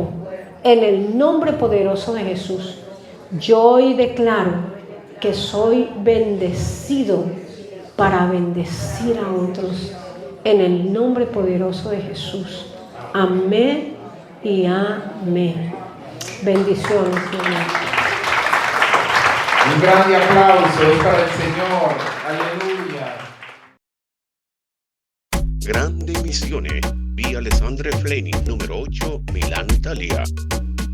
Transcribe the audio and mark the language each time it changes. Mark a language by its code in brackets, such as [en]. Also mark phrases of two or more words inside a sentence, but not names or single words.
[es] En el nombre poderoso de Jesús, yo hoy declaro que soy bendecido para bendecir a otros. En el nombre poderoso de Jesús. Amén y amén. Bendiciones, Señor. Un grande aplauso es para el Señor. Aleluya. [it] Grandi Missione, via Alessandre Fleni, numero 8, Milano, Italia.